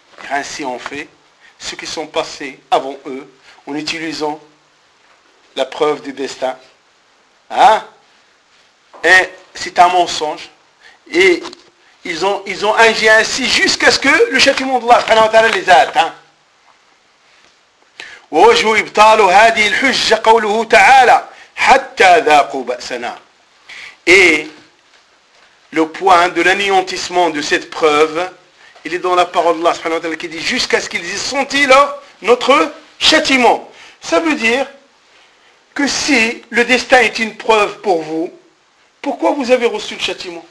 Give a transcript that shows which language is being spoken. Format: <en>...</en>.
<fr>Ainsi ont fait ceux qui sont passés avant eux, en utilisant la preuve du destin Hein? Et c'est un mensonge. Et ils ont agi ainsi jusqu'à ce que le châtiment d'Allah les a atteints.</fr> <ar>ووجه إبطال هذه الحجة قوله تعالى حتى ذاقوا بأسنا.</ar> <fr>Et le point de l'anéantissement de cette preuve, il est dans la parole de Allah subhanahu wa ta'ala qui dit jusqu'à ce qu'ils aient senti notre châtiment. Ça veut dire que si le destin est une preuve pour vous, pourquoi vous avez reçu le châtiment?</fr>